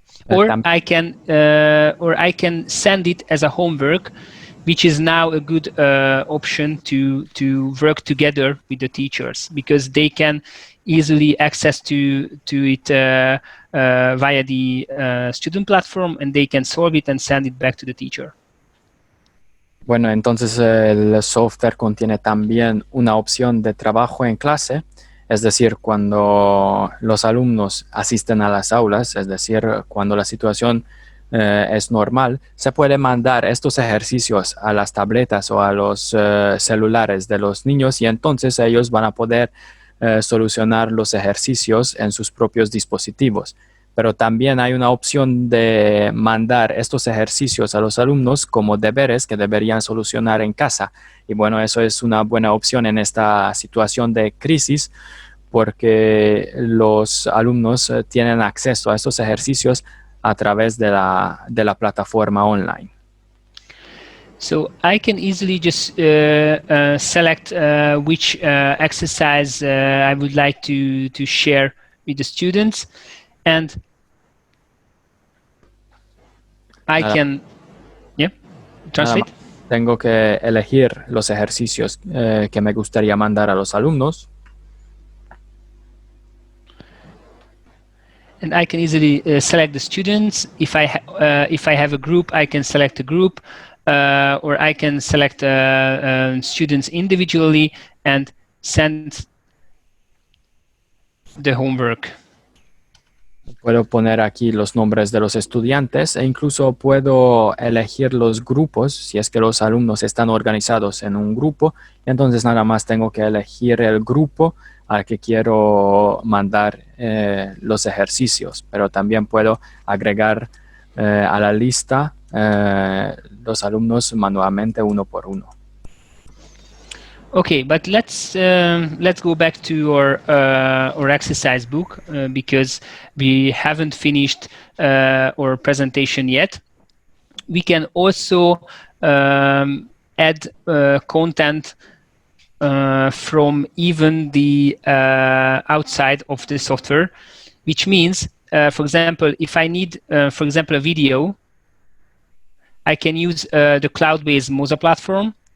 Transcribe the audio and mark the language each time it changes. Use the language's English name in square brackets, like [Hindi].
[English] Or I can send it as a homework, which is now a good option to work together with the teachers, because they can easily access to it via the student platform, and they can solve it and send it back to the teacher. [Spanish] Bueno, entonces el software contiene también una opción de trabajo en clase. Es decir, cuando los alumnos asisten a las aulas, es decir, cuando la situación es normal, se puede mandar estos ejercicios a las tabletas o a los celulares de los niños y entonces ellos van a poder solucionar los ejercicios en sus propios dispositivos. Pero también hay una opción de mandar estos ejercicios a los alumnos como deberes que deberían solucionar en casa. Y bueno, eso es una buena opción en esta situación de crisis, porque los alumnos tienen acceso a estos ejercicios a través de la plataforma online. [English] So I can easily just select which exercise I would like to share with the students, and I can, translate. [Spanish] Tengo que elegir los ejercicios que me gustaría mandar a los alumnos. [English] And I can easily select the students. If I have a group, I can select a group, or I can select students individually and send the homework. [Spanish] Puedo poner aquí los nombres de los estudiantes e incluso puedo elegir los grupos si es que los alumnos están organizados en un grupo. Entonces nada más tengo que elegir el grupo al que quiero mandar los ejercicios, pero también puedo agregar a la lista los alumnos manualmente uno por uno. [English] Okay, but let's go back to our exercise book because we haven't finished our presentation yet. We can also add content from even the outside of the software, which means, for example, if I need, for example, a video, I can use the cloud-based Moza platform.